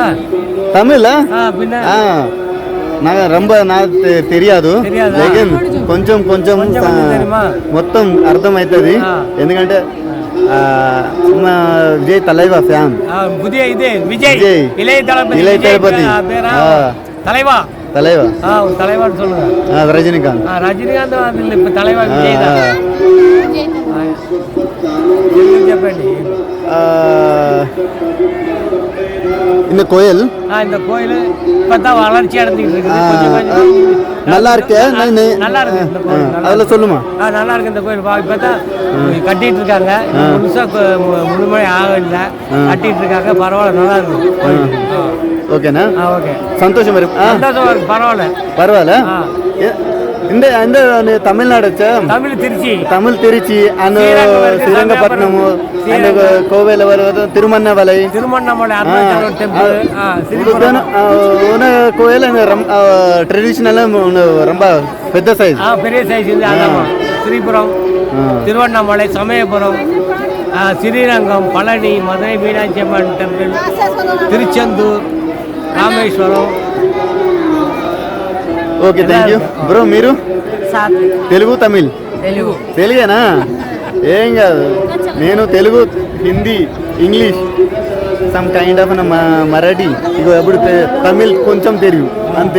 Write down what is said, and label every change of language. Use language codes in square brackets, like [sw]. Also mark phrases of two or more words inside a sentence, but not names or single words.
[te] తమిళ? నాకు ரொம்ப తెలియదు, లేకిన్ కొంచెం కొంచెం మొత్తం అర్థమవుతుంది. ఎందుకంటే విజయ్ తలైవా ఫ్యాన్. విజయ్ ఇళయ దళపతి [ta] தலைவா தலைவா தலைவான்னு சொல்லுங்க. ரஜினிகாந்த். ரஜினிகாந்த் தலைவா விஜய் చెప్పండి. இந்த கோயில் இந்த கோயில் இப்பதான் வளர்ச்சி அடைஞ்சிட்டு இருக்குது. நல்லா இருக்கு. நல்லா இருக்கு இந்த கோயில். அதில் சொல்லுமா? நல்லா இருக்கு இந்த கோயில். இப்பதான் கட்டிட்டு இருக்காங்க. முழுசா முழுமழை ஆகல, கட்டிட்டு இருக்காங்க. பரவாயில்ல, நல்லா இருக்கு. ஓகேண்ணா, ஓகே. [te] సంతోషం. మరి [ta] సంతోషం ఇருக்கு. పర్వాలే. இந்த இந்த தமிழ்நாடு தமிழ் திருச்சி, [te] திருச்சி అండ్ శ్రీరంగపట్నము అండ్ కోవెల తిరుమన్నమలై టెంపుల్. [ta] கோயில் ட்ரெடிஷ்னல் ரொம்ப [te] పెద్ద సైజ్, [ta] பெரிய சைஸ். ஸ்ரீபுரம், திருவண்ணாமலை, சமயபுரம், ஸ்ரீரங்கம், பழனி, மதுரை மீனாட்சி அம்மன் டெம்பிள், திருச்செந்தூர், [te] రామేశ్వరం. ఓకే, [en] thank you bro. [te] మీరు తెలుగు తమిళ్? తెలుగేనా? ఏం కాదు. నేను తెలుగు, హిందీ, ఇంగ్లీష్, [en] some kind of [te] మరాఠీ, ఇగో ఎప్పుడు తమిళ్ కొంచెం తెలుగు అంతే.